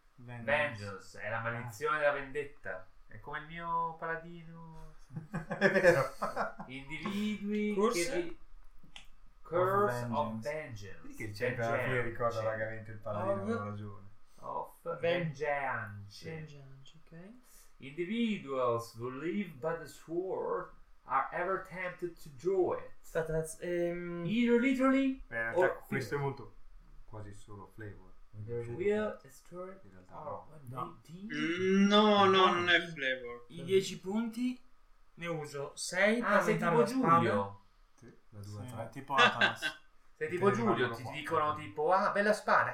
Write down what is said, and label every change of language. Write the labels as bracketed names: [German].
[English] Vengeance. [Italian] È la maledizione della vendetta. È come il mio paladino. È vero. Individui. Curse of Vengeance. Perché il champion lui ricorda vagamente il paladino, ha ragione. [English] Of Vengeance. [Italian] Ok. [English] Individuals who live by the sword are ever tempted to draw it. But that's either literally or [Italian] questo è molto quasi solo flavor. [English] There will a story. [Italian] In realtà, no. No, non è flavor. I 10 punti ne uso 6. Ah, sei tipo Giulio. Tipo sei tipo Giulio, ti dicono tipo: ah, bella spada.